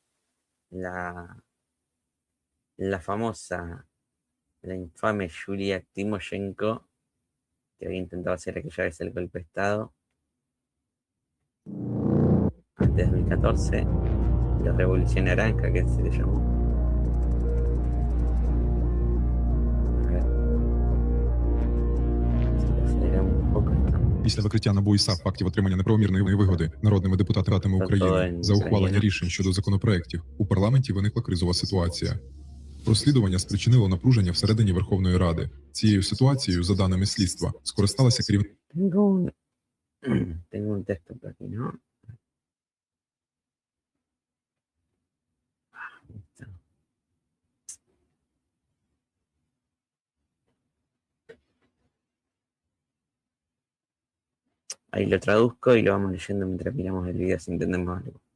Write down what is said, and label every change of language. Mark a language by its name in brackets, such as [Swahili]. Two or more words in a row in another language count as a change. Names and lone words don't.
[Spanish] La famosa, la infame Yulia Timoshenko, que había intentado hacer aquella vez el golpe de Estado antes de 2014, la Revolución Naranja, que se le llamó. A ver, si lo aceleramos un poco esto. [Ukrainian] Після викриття НАБУ і САП фактів отримання неправомірної вигоди народними депутатами України за ухвалення рішень щодо законопроєктів у парламенті виникла кризова ситуація. Розслідування спричинило напруження всередині Верховної Ради. Цією ситуацією, за даними слідства, скористалася керівництво. [Spanish] Tengo un texto por aquí, ¿no? Ahí lo traduzco y lo vamos leyendo mientras miramos el video si entendemos algo.